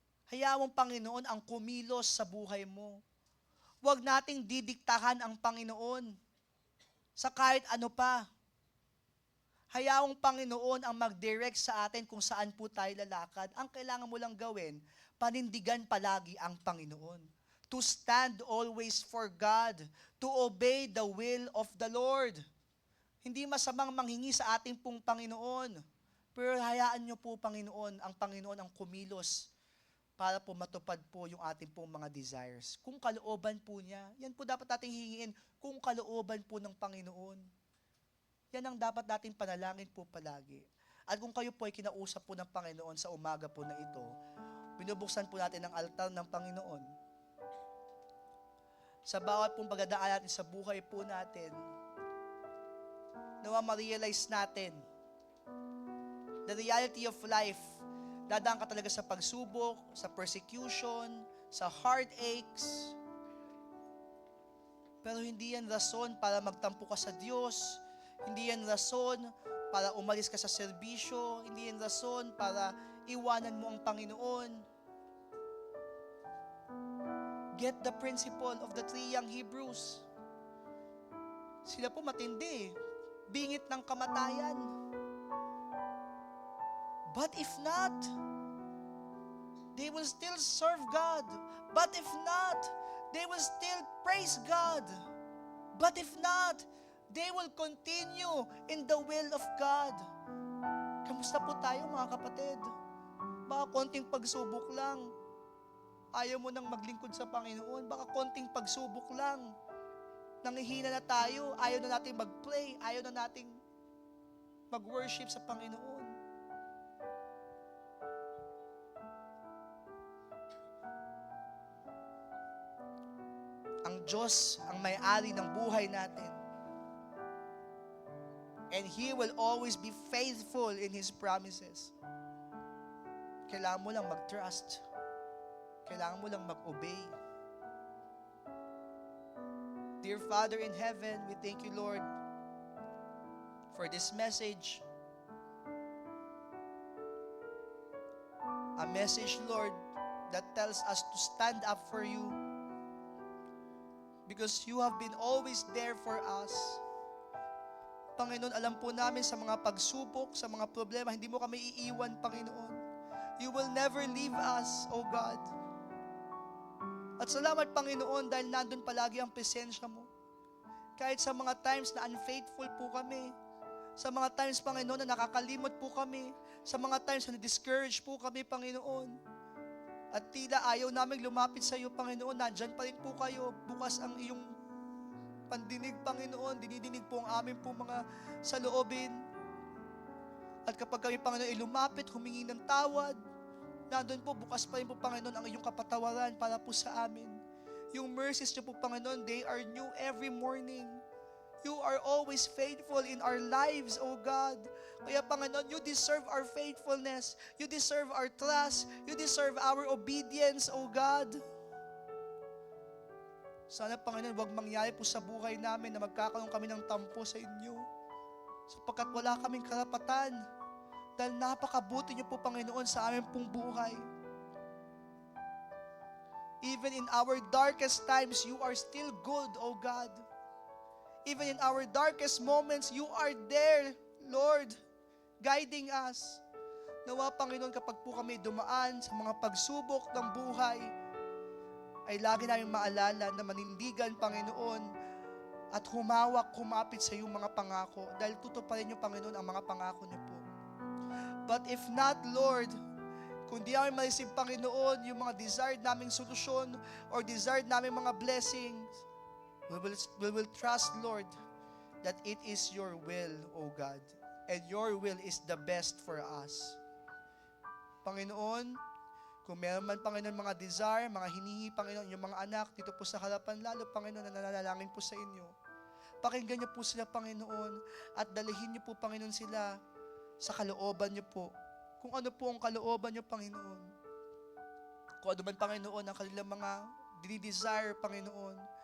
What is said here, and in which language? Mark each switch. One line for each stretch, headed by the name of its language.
Filipino: Hayaan mo ang Panginoon ang kumilos sa buhay mo. Huwag nating didiktahan ang Panginoon sa kahit ano pa. Hayaong Panginoon ang mag-direct sa atin kung saan po tayo lalakad. Ang kailangan mo lang gawin, panindigan palagi ang Panginoon.
English: To stand always for God, to obey the will of the Lord.
Filipino: Hindi masamang manghingi sa ating pong Panginoon. Pero hayaan nyo po, Panginoon, ang Panginoon ang kumilos para po matupad po yung ating pong mga desires. Kung kalooban po niya, yan po dapat nating hingin, kung kalooban po ng Panginoon. Yan ang dapat nating panalangin po palagi. At kung kayo po ay kinausap po ng Panginoon sa umaga po na ito, binubuksan po natin ang altar ng Panginoon. Sa bawat pong pagdadaan natin sa buhay po natin, nawa ma-realize natin
English: the reality of life.
Filipino: Dadaan ka talaga sa pagsubok, sa persecution, sa heartaches. Pero hindi yan rason para magtampo ka sa Diyos. Hindi yan rason para umalis ka sa serbisyo. Hindi yan rason para iwanan mo ang Panginoon.
English: Get the principle of the 3 young Hebrews.
Filipino: Sila po matindi. Bingit ng kamatayan.
English: But if not, they will still serve God. But if not, they will still praise God. But if not, they will continue in the will of God.
Filipino: Kamusta po tayo mga kapatid? Baka konting pagsubok lang. Ayaw mo nang maglingkod sa Panginoon. Baka konting pagsubok lang. Nangihina na tayo. Ayaw na natin mag-pray. Ayaw na natin mag-worship sa Panginoon. Ang Diyos ang may-ari ng buhay natin.
English: And He will always be faithful in His promises.
Filipino: Kailangan mo lang mag-trust. Kailangan mo lang mag-obey.
English: Dear Father in heaven, we thank you, Lord, for this message. A message, Lord, that tells us to stand up for you because you have been always there for us.
Filipino: Panginoon, alam po namin sa mga pagsubok, sa mga problema, hindi mo kami iiwan, Panginoon.
English: You will never leave us, O God.
Filipino: At salamat, Panginoon, dahil nandun palagi ang presensya mo. Kahit sa mga times na unfaithful po kami, sa mga times, Panginoon, na nakakalimot po kami, sa mga times na discouraged po kami, Panginoon. At tila ayaw namin lumapit sa iyo, Panginoon, nandyan pa rin po kayo, bukas ang iyong pandinig, Panginoon, dinidinig po ang amin po mga saloobin. At kapag kami, Panginoon, lumapit, humingi ng tawad, nandun po, bukas pa rin po, Panginoon, ang iyong kapatawaran para po sa amin. Yung mercies niyo po,
English: Panginoon, they are new every morning. You are always faithful in our lives, O God. Kaya, Panginoon, you deserve our faithfulness. You deserve our trust. You deserve our obedience, O God.
Filipino: Sana, Panginoon, huwag mangyari po sa buhay namin na magkakaroon kami ng tampo sa inyo. Sapagkat wala kaming karapatan. Dahil napakabuti niyo po, Panginoon, sa aming pong buhay.
English: Even in our darkest times, you are still good, O God. Even in our darkest moments, you are there, Lord, guiding us.
Filipino: Nawa, Panginoon, kapag po kami dumaan sa mga pagsubok ng buhay, ay lagi namin maalala na manindigan, Panginoon, at humapit sa iyong mga pangako. Dahil tutuparin niyo, Panginoon, ang mga pangako niyo po.
English: But if not, Lord,
Filipino: kung di namin ma-receive, Panginoon, yung mga desired naming solusyon or desired naming mga blessings,
English: we will trust, Lord, that it is your will, O God. And your will is the best for us.
Filipino: Panginoon, kung meron man, Panginoon, mga desire, mga hinihingi, Panginoon, yung mga anak, dito po sa harapan, lalo, Panginoon, na nananalangin po sa inyo. Pakinggan niyo po sila, Panginoon, at dalihin niyo po, Panginoon, sila sa kalooban niyo po. Kung ano po ang kalooban niyo, Panginoon. Kung ano man, Panginoon, ang kanilang mga dinidesire, Panginoon.